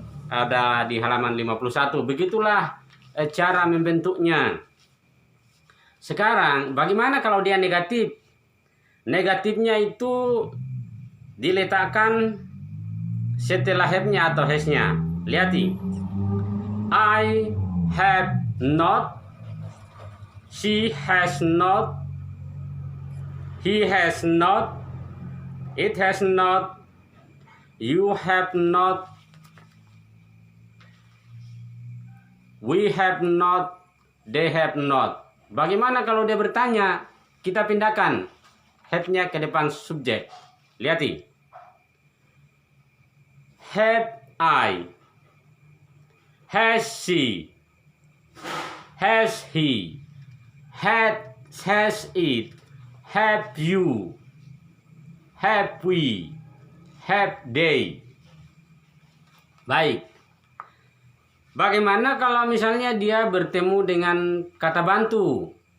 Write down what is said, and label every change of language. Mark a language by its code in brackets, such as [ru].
[id] ada di halaman 51. Begitulah cara membentuknya. Sekarang bagaimana kalau dia negatif? Negatifnya itu diletakkan setelah have-nya atau has-nya. Lihati. [en] I have not, she has not, he has not, it has not, you have not, we have not, they have not. [id] Bagaimana kalau dia bertanya? Kita pindahkan have-nya ke depan subjek. Lihati. [en] Have I, has she, has he, has it, have you, have we, have they. [id] Baik. Bagaimana kalau misalnya dia bertemu dengan kata bantu?